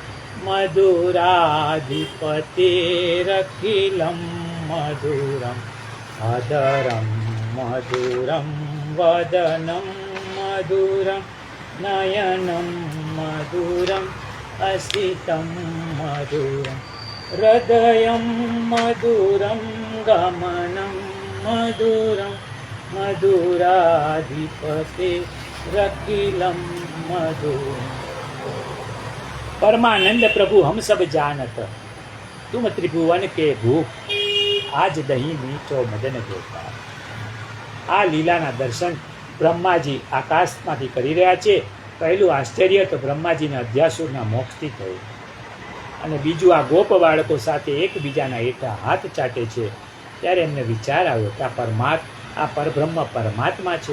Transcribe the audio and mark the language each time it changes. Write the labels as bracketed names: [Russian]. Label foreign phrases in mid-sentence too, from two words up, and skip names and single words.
[Sanskrit] मधुराधिपतेरखिलं मधुरम् अधरं मधुरं वदनं मधुरं नयनं मधुरं असितं मधुरं हृदयं मधुरं गमनं मधुरं मधुराधिपतेरखिलं मधुरम्. [Braj] परमानंद प्रभु हम सब जानत, तुम त्रिभुवन के भूख, आज दही मीठो मदन गोपाल. [Gujarati] આ લીલાના દર્શન બ્રહ્માજી આકાશમાંથી કરી રહ્યા છે. પહેલું આશ્ચર્ય તો બ્રહ્માજીના અધ્યાસુરના મોક્ષથી થયું, અને બીજું આ ગોપ બાળકો સાથે એકબીજાના હેઠા હાથ ચાટે છે. ત્યારે એમને વિચાર આવ્યો કે આ પરબ્રહ્મ પરમાત્મા છે.